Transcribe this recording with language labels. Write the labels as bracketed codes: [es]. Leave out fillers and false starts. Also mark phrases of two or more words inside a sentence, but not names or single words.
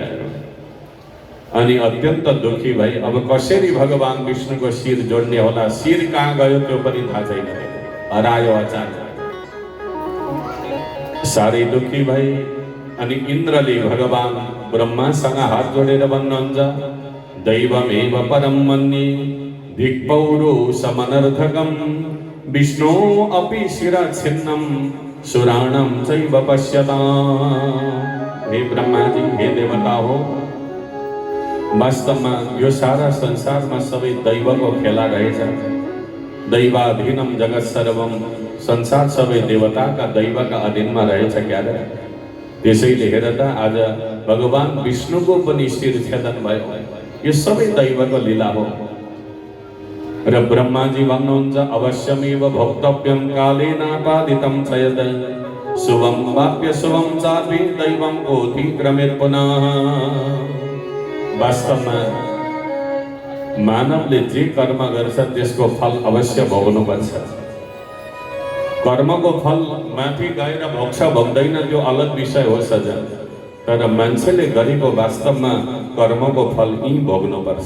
[ne] अनि अत्यन्त दुखी भए अब कसरी भगवान् विष्णुको शिर जोड्ने होला। शिर कहाँ गयो त्यो पनि थाहा छैन, हरायो अचानक। साह्रै दुखी भए। अनि इन्द्रले भगवान् ब्रह्मासँग हात जोडेर भन्नुहुन्छ [sa] दैवमेव परं मन्ये धिक्पौरुषमनर्थकं विष्णो अपि शिरच्छिन्नं सुराणं चैव पश्यताम्। [ne] हे ब्रह्माजी, हे देवता हो, वास्तवमा यो सारा संसारमा सबै दैवको खेला रहेछ। [sa] दैवाधीनं जगत सर्वं [ne] संसार सबै देवताका दैवका अधीनमा रहेछ क्यारे। त्यसैले हेर त आज भगवान विष्णुको पनि शिर छेदन भयो। यो सबै दैवको लीला हो। र ब्रह्माजी भन्नुहुन्छ [sa] अवश्यमेव भोक्तव्यं कालेनापादितं च यत् शुभं वाप्य शुभं चापि दैवं कोऽतिक्रमेत् पुनः। [ne] वास्तवमा मानवले जे कर्म गर्छ त्यसको फल अवश्य भोग्नुपर्छ। कर्मको फल माथि गएर भोग्छ भोग्दैन त्यो अलग विषय हो सजन, तर मान्छेले गरेको वास्तवमा कर्मको फल यी भोग्नुपर्छ।